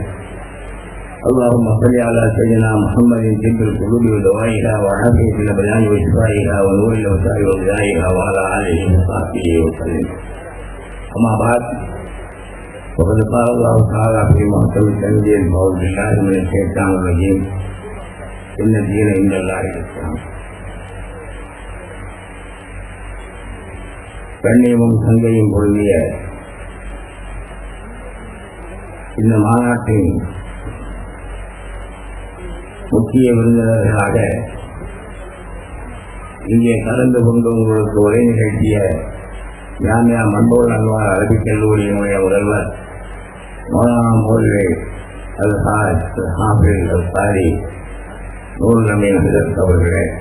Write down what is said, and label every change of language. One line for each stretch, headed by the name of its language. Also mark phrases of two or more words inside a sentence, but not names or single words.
Arabic: اللهم صل على سيدنا محمد طب القلوب ودوائها وعافية الأبدان وشفائها ونور الأبصار وضيائها وعلى آله وصحبه وسلم. أما بعد، وقد قال الله تعالى في محكم التنزيل: أعوذ بالله من الشيطان الرجيم. إن الدين عند الله الإسلام.
Tamil: கண்ணியமும் சங்கையும் பொருந்திய இந்த மாநாட்டின் முக்கிய விருந்தினர்களாக இங்கே கலந்து கொண்டு உங்களுக்கு உரை நிகழ்த்திய ஜாமியா மன்போல் அன்வார் அரபிக் கல்லூரியினுடைய முதல்வர் மௌலானா மௌலவி அல்-ஹாஜ் ஹாஃபிஸ் அல்-காரி நூருல் அமீன் ஹஜரத் அவர்களே,